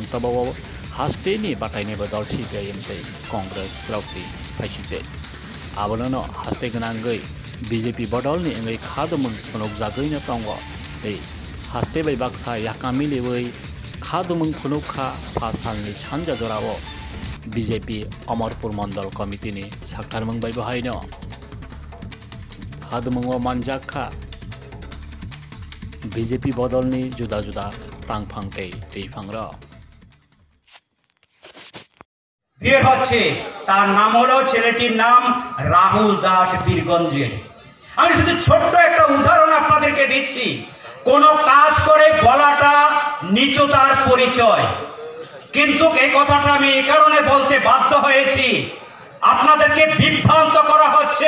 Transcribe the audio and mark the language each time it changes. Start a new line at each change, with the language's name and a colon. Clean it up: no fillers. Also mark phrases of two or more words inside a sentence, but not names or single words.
Kok Borok: तबाव हास्तेनि बाटायनाय बदल CPIM तै कांग्रेस रावति फाइसिते आबोनो हास्ते गनांगै BJP बदल नि अंगै खादुमुं फुनुकजागैनो दङ तै हास्ते बै बाक्सा याकामिलिवै खादुमुं फुनुकखा फासालनि सानजा जराव BJP अमरपुर मंडल कमिटिनि साक्टारमुं बै बहायनो खादुमुंआव मानजाखा BJP बदलनि जुदा जुदा तांफां तै दैफांर
Bangla: বের হচ্ছে তার নাম হলো ছেলেটির নাম রাহুল দাস বীরগঞ্জের। আমি শুধু ছোট্ট একটা উদাহরণ আপনাদেরকে দিচ্ছি, কোন কাজ করে বলাটা নিচতার পরিচয়, কিন্তু এই কথাটা আমি এই কারণে বলতে বাধ্য হয়েছি আপনাদেরকে বিভ্রান্ত করা হচ্ছে।